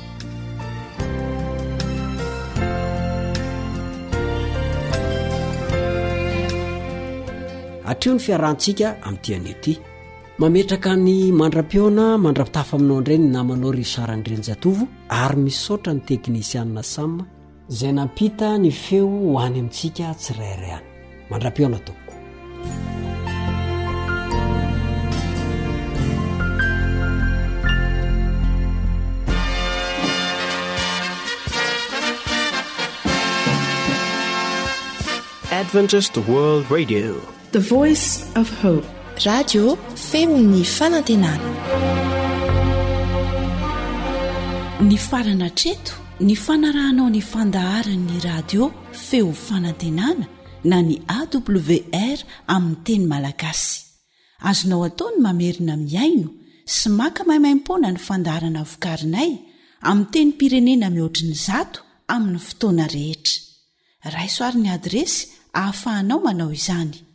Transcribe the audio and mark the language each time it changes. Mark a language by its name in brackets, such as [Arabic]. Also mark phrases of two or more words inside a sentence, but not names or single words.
[Malagasy] Atreo ny fiarahantsika amin'ity an'ity. Mametraka ny mandram-piona mandra-pitafa aminao indray ny namanao ry Sarandrenjatovo ary misaotra ny teknisianina Sam izay nampita ny feo ho any amintsika tsirairay any. Mandram-piona tompoko. [English] Adventist World Radio, the voice of hope. [Malagasy] Radio femon'ny fanantenana. ny farana treto ny fanarahanao ny fandaharan'ny radio feo fanantenana na ny awr amin'ny teny malagasy azonao ataony mamerina miaino sy maka maimaimpona ny fandaharana vokarinay amin'ny teny pirenena mihoatriny 100 amin'ny fotoana rehetra raisoaryn'ny adresy ahafahanao manao izany